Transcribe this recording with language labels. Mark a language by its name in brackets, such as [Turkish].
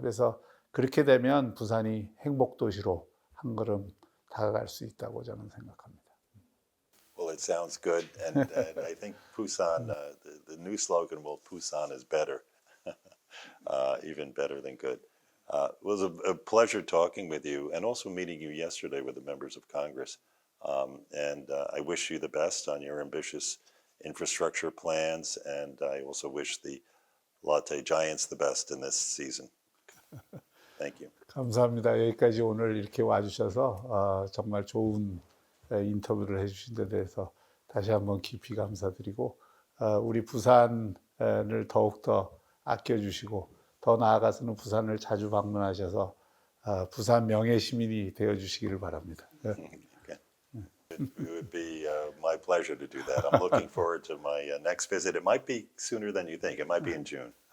[Korean] 그래서 그렇게 되면 부산이 행복도시로 한 걸음 다가갈 수 있다고 저는 생각합니다. [English] Well, it sounds good, and I think Busan, the new slogan, well, Busan is better, even better than good. It was a pleasure talking with you and also meeting you yesterday with the members of Congress. And I wish you the best on your ambitious infrastructure plans, and I also wish the Lotte Giants the best in this season. Thank you. [Korean] 감사합니다. 여기까지 오늘 이렇게 와주셔서 정말 좋은 인터뷰를 해주신 데 대해서 다시 한번 깊이 감사드리고 우리 부산을 더욱더 아껴주시고 더 나아가서는 부산을 자주 방문하셔서 부산 명예 시민이 되어주시기를 바랍니다. [English] Okay. It would be my pleasure to do that. I'm looking forward to my next visit. It might be sooner than you think. It might be in June.